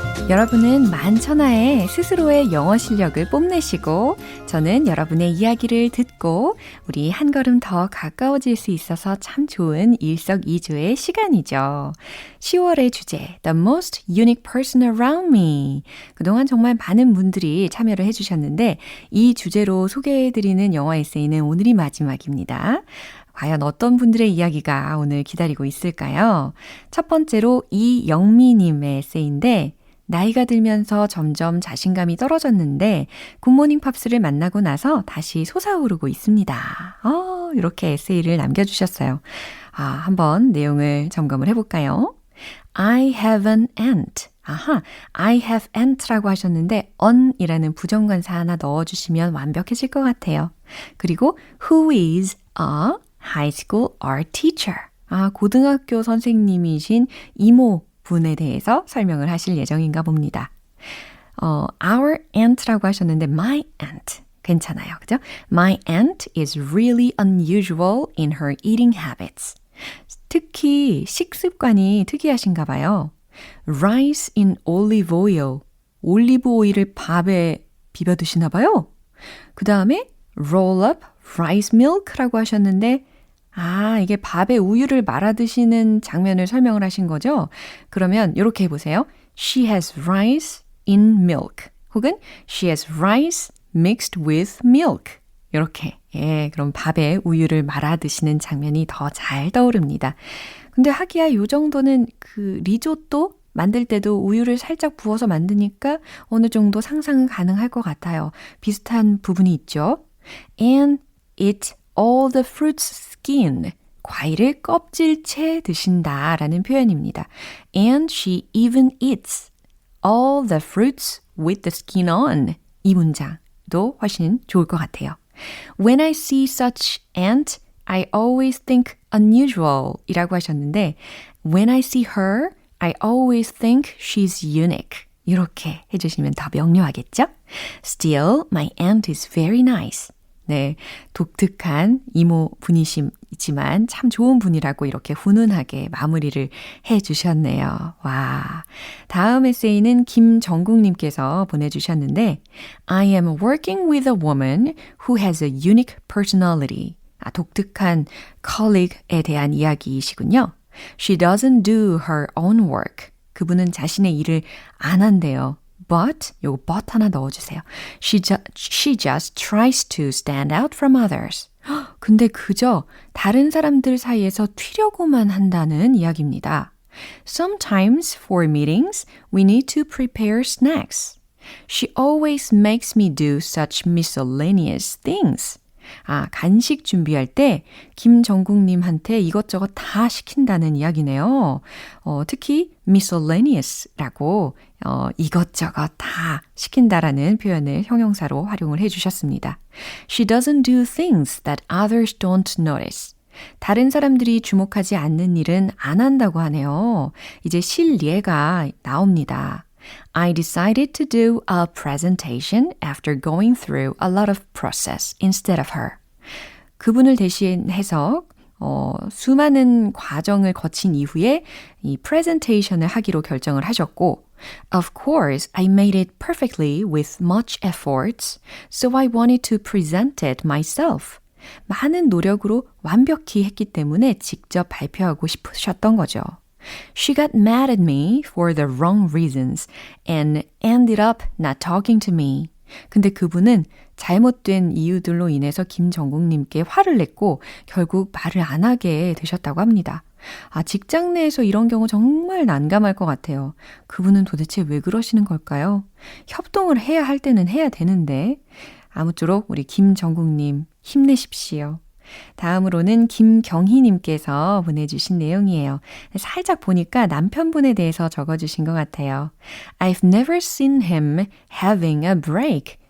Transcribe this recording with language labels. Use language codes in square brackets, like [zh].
[ko] 여러분은 만천하에 스스로의 영어 실력을 뽐내시고 저는 여러분의 이야기를 듣고 우리 한 걸음 더 가까워질 수 있어서 참 좋은 일석이조의 시간이죠. 10월의 주제 [en] The most unique person around me. [ko] 그동안 정말 많은 분들이 참여를 해주셨는데 이 주제로 소개해드리는 영어 에세이는 오늘이 마지막입니다. 과연 어떤 분들의 이야기가 오늘 기다리고 있을까요? 첫 번째로 이영미님의 에세이인데 나이가 들면서 점점 자신감이 떨어졌는데 굿모닝 팝스를 만나고 나서 다시 솟아오르고 있습니다. 이렇게 에세이를 남겨주셨어요. 한번 내용을 점검을 해볼까요? [en] I have an aunt. I have aunt [ko] 라고 하셨는데 on이라는 부정관사 하나 넣어주시면 완벽해질 것 같아요. 그리고 [en] who is a high school art teacher. [ko] 고등학교 선생님이신 이모 분에 대해서 설명을 하실 예정인가 봅니다. [en] Our aunt [ko] 라고 하셨는데 [en] my aunt [ko] 괜찮아요. 그죠? [en] My aunt is really unusual in her eating habits. [ko] 특히 식습관이 특이하신가 봐요. [en] Rice in olive oil. [ko] 올리브 오일을 밥에 비벼 드시나 봐요. 그 다음에 [en] roll up rice milk [ko] 라고 하셨는데 이게 밥에 우유를 말아 드시는 장면을 설명을 하신 거죠? 그러면 이렇게 해보세요. [en] She has rice in milk. [ko] 혹은 [en] she has rice mixed with milk. [ko] 이렇게. 그럼 밥에 우유를 말아 드시는 장면이 더 잘 떠오릅니다. 근데 하기야 요 정도는 그 리조또 만들 때도 우유를 살짝 부어서 만드니까 어느 정도 상상은 가능할 것 같아요. 비슷한 부분이 있죠. [en] And eat all the fruit's skin. [ko] 과일을 껍질째 드신다라는 표현입니다. [en] And she even eats all the fruits with the skin on. [ko] 이 문장도 훨씬 좋을 것 같아요. [en] When I see such ant, I always think unusual [ko] 이라고 하셨는데 [en] When I see her, I always think she's unique. [ko] 이렇게 해주시면 더 명료하겠죠? [en] Still, my aunt is very nice. [ko] 네, 독특한 이모 분이시지만 참 좋은 분이라고 이렇게 훈훈하게 마무리를 해주셨네요. 와, 다음 에세이는 김정국님께서 보내주셨는데 [en] I am working with a woman who has a unique personality. [ko] 독특한 colleague에 대한 이야기이시군요. [en] She doesn't do her own work. [ko] 그분은 자신의 일을 안 한대요. [en] But, [ko] 요거 but 하나 넣어주세요. [en] She just tries to stand out from others. [ko] 근데 그저 다른 사람들 사이에서 튀려고만 한다는 이야기입니다. [en] Sometimes for meetings, we need to prepare snacks. She always makes me do such miscellaneous things. [ko] 간식 준비할 때 김정국님한테 이것저것 다 시킨다는 이야기네요. 특히 miscellaneous라고 이것저것 다 시킨다라는 표현을 형용사로 활용을 해주셨습니다. [en] She doesn't do things that others don't notice. [ko] 다른 사람들이 주목하지 않는 일은 안 한다고 하네요. 이제 실예가 나옵니다. [en] I decided to do a presentation after going through a lot of process instead of her. [ko] 그분을 대신해서 수많은 과정을 거친 이후에 이 프레젠테이션을 하기로 결정을 하셨고 [en] Of course, I made it perfectly with much effort, so I wanted to present it myself. [ko] 많은 노력으로 완벽히 했기 때문에 직접 발표하고 싶으셨던 거죠. [en] She got mad at me for the wrong reasons and ended up not talking to me. [ko] 근데 그분은 잘못된 이유들로 인해서 김정국님께 화를 냈고 결국 말을 안 하게 되셨다고 합니다. 직장 내에서 이런 경우 정말 난감할 것 같아요. 그분은 도대체 왜 그러시는 걸까요? 협동을 해야 할 때는 해야 되는데 아무쪼록 우리 김정국님 힘내십시오. 다음으로는 김경희님께서 보내주신 내용이에요. 살짝 보니까 남편분에 대해서 적어주신 것 같아요. [en] I've never seen him having a break.